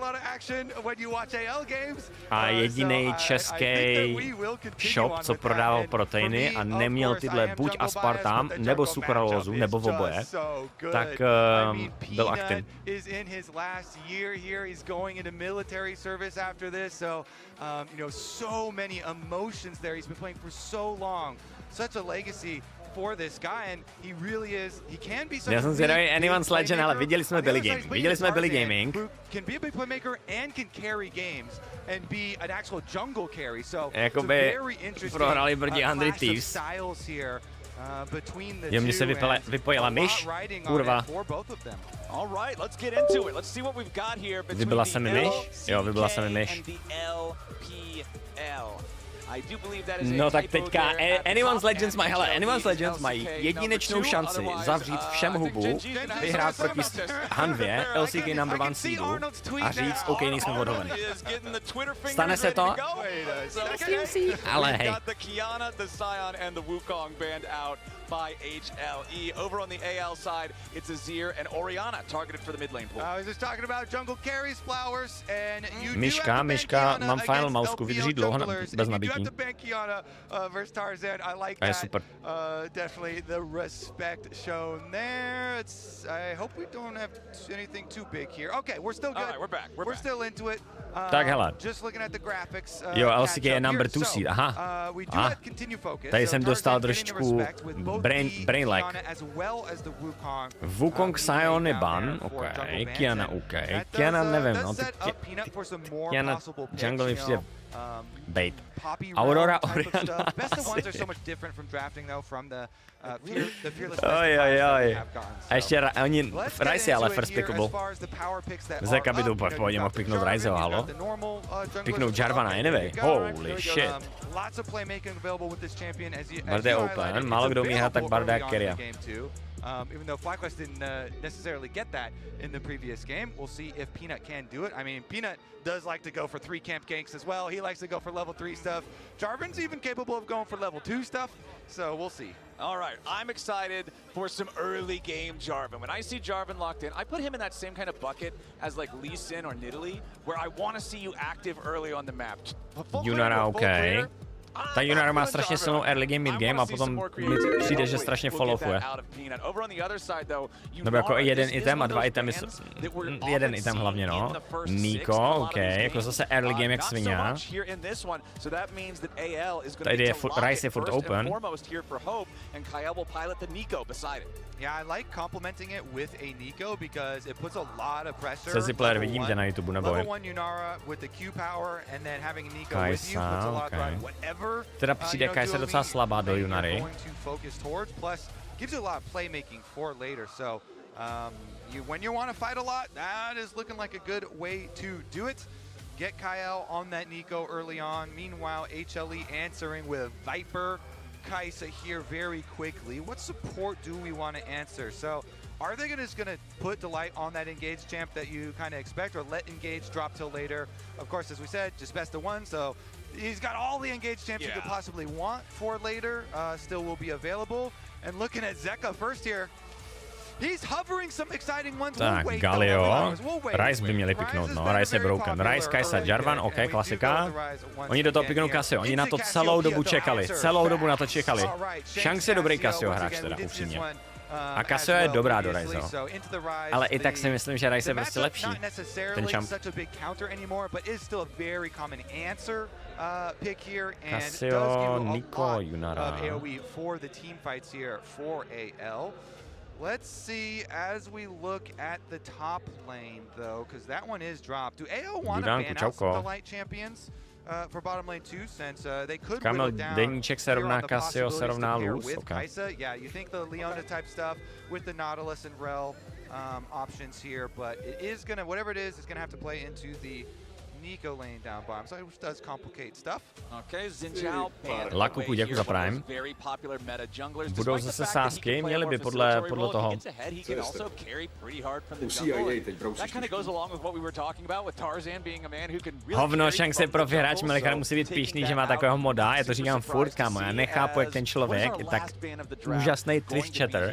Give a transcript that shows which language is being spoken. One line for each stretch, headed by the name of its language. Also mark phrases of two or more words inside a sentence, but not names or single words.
Czech: A jediný český shop, co prodával proteiny a neměl tyhle buď aspartam, nebo sukralózu, nebo oboje, tak byl Actin.
English: Year here, he's going into military service after this, so you know, so many emotions there. He's been playing for so long, such a legacy for this guy, and he really is. He can be.
Czech: Já jsem zvědavý Anyone's Legend, ale viděli jsme Billy Gaming.
English: Can be a big playmaker and can carry games and be an actual jungle carry. So
Czech: jakoby prohrali proti Andry Thieves. Jo, mně se vypojila myš, kurva. Vybila se mi myš? Jo, vybila se mi myš. No tak teďka Anyone's Legends mají jedinečnou šanci zavřít všem hubu, vyhrát proti Hanvě, LCK #1 seedu a říct, OK, nejsme odholený. Stane se to? Ale hej.
English: By HLE. Over on the AL side, it's Azir and Orianna targeted for the mid lane pool. I was just talking about jungle carries, Flowers, and you
Czech: Myška, mám final mousku, vydrží dlouho bez nabití. A je super.
English: Definitely the respect shown there. I hope we don't have anything too big here. Okay, we're still good. All right, we're back. We're still into it.
Czech: Tak hele.
English: Just looking at the graphics.
Czech: Jo, LCK je #2 seed, aha. Tady jsem dostal trošičku
English: brain lag.
Czech: Wukong Sion je ban, OK, Kiana OK. Kiana nevím, no, Kiana jungle mi přijde bait. Aurora Orianna Oj. A ještě oni, Ryze je ale first pickable. Zeka by to úplně v pohodě mohl piknout Ryzeho, halo? Piknout Jarvana
English: anyway, holy shit.
Czech: Bard je open, málo kdo umí hrát tak Barda jak Keria.
English: Even though FlyQuest didn't necessarily get that in the previous game, we'll see if Peanut can do it. I mean, Peanut does like to go for 3 camp ganks as well. He likes to go for level 3 stuff. Jarvan's even capable of going for level 2 stuff, so we'll see. All right, I'm excited for some early game Jarvan. When I see Jarvan locked in, I put him in that same kind of bucket as like Lee Sin or Nidalee, where I want to see you active early on the map.
Czech: Junara OK. Ta Junara má strašně silnou
English: early game, mid game
Czech: a potom mi přijde, že strašně followuje. Nebo jako jeden item a 2 itemy, jeden item hlavně, no. Nico, OK, jako zase
English: early game
Czech: jak svině. Tady je Ryze je furt open.
English: Yeah, I like complementing it with a Nico because it puts a lot of pressure.
Czech: Sezi player vidím tě na YouTube, nebo je.
English: Level 1 Junara with the Q power and then having a Nico with you puts a lot of whatever.
Czech: Teda přijde Kajsa docela slabá do Junary.
English: Plus gives you a lot of playmaking for later. So when you want to fight a lot, that is looking like a good way to do it. get Kyle on that Nico early on. Meanwhile, HLE answering with Viper. Kaisa here very quickly. What support do we want to answer? So are they just going to put Delight on that Engage champ that you kind of expect, or let Engage drop till later? Of course, as we said, just best of one, so he's got all the Engage champs you could possibly want for later, still will be available. And looking at Zeka first here, he's hovering some exciting ones.
Czech: Tak, Galio, Ryze by měli piknout, no, Ryze je broken. Ryze, Kaisa, Jarvan, OK, klasika. Oni do toho piknou Casio, oni na to celou dobu čekali, celou dobu na to čekali. Shanks je dobrý Casio hráč teda, upřímně. A Casio je dobrá do Ryze, ale i tak si myslím, že Ryze je prostě lepší, ten champ. Casio, Nico, Yunara.
English: Let's see as we look at the top lane, though, because that one is dropped. Do AO want to ban out some of the light champions for bottom lane too, since they could whittle down
Czech: deníček se rovná Casio, se rovná Luz, okay.
English: Yeah, you think the Leona type stuff with the Nautilus and Rel options here, but it is gonna, whatever it is gonna have to play into the Nico lane down bottom, so it does complicate stuff.
Czech: Okay, Zinjao, Lakuku, děkuji za Prime. Budou zase sázky, měli by podle toho. Hovno, Shanks je profi hráč, Melikar musí být píšný, že má takového moda, já to říkám furt, kámo, já nechápu, jak ten člověk je tak úžasný Twitch chatter.